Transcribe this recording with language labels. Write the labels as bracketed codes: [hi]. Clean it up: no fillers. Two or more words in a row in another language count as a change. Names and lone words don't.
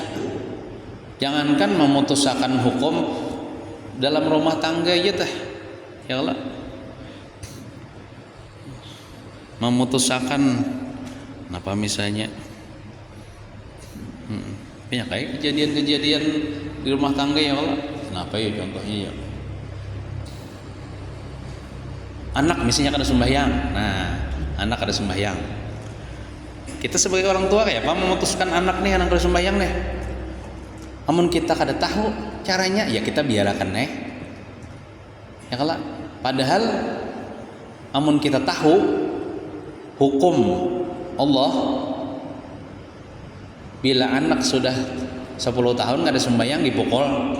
[bjn] Jangankan memutuskan hukum dalam rumah tangga aja teh, ya kalau memutuskan apa misalnya banyak kayak kejadian-kejadian di rumah tangga [ar] ya Allah. [bjn] Kenapa ya contohnya ya? Anak misalnya kada sembahyang. Nah, anak kada sembahyang. Kita sebagai orang tua kayak apa memutuskan anak nih anak kada sembahyang nih. Amun kita kada tahu caranya, ya kita biarkan nih. Ya kalau padahal amun kita tahu hukum Allah, bila anak sudah 10 tahun nggak ada sembahyang dipukul.